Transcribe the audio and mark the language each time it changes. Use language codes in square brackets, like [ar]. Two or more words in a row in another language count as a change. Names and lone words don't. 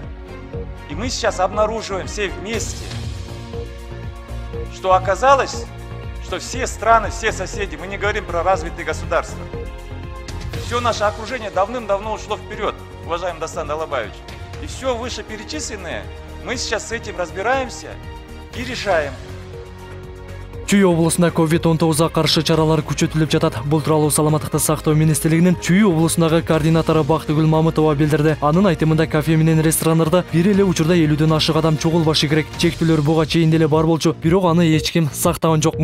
[ru] И мы сейчас обнаруживаем все вместе, что оказалось, что все страны, все соседи, мы не говорим про развитые государства, все наше окружение давным-давно ушло вперед, уважаемый Дастан Далабаевич. И все вышеперечисленное, мы сейчас с этим разбираемся и решаем. [ky] Чүй облусунда COVID-19 каршы чаралар күчөтүлүп жатат. Бул тууралуу Саламаттыкты сактоо министрлигинин Чүй облусундагы координатору Бактыгүл Мамытова билдирди. Анын айтымында кафе менен ресторандарда бир эле учурда 50дөн ашык адам чогулбашы керек. Чектүүлөр буга чейин деле бар болчу, бирок аны эч ким сактаган жок.